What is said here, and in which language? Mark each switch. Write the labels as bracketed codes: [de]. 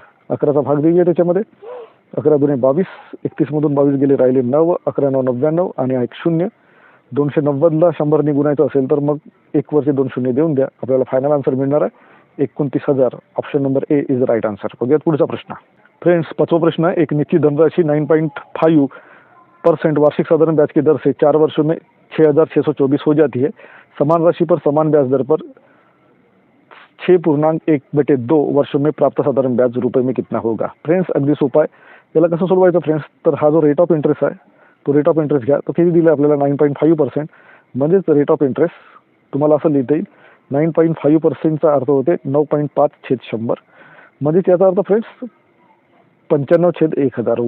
[mr] 11चा भाग देऊया त्याच्यामध्ये. 11 दुणे 22, 31 मधून 22 गेले, राहिले 9, 11 9 99 आणि एक 0. 290ला 100ने गुणायचं असेल तर मग एक वरचे 2 शून्य देऊन द्या. आपल्याला फायनल आन्सर मिळणार आहे 29,000. [en] Option number A is the right answer. [mr] बघूयात पुढचा प्रश्न. [en] friends, [hi] 5वां प्रश्न है. एक निश्चित धनराशि 9.5% वार्षिक साधारण ब्याज की दर से 4 वर्षों में 6,624 हो जाती है. समान राशि पर समान ब्याज दर पर 6.1/2 वर्षों में प्राप्त साधारण ब्याज रुपये में कितना होगा? [mr] फ्रेंड्स, अगदी सोपा आहे. याला कसं सोडवायचं फ्रेंड्स? तर हा जो रेट ऑफ इंटरेस्ट आहे तो रेट ऑफ इंटरेस्ट घ्या. तो किती दिला आपल्याला? 9.5%. म्हणजेच रेट ऑफ इंटरेस्ट तुम्हाला असं लिहिता येईल 9.5%चा अर्थ होते 9.5/100. म्हणजेच याचा अर्थ फ्रेंड्स 95/1000.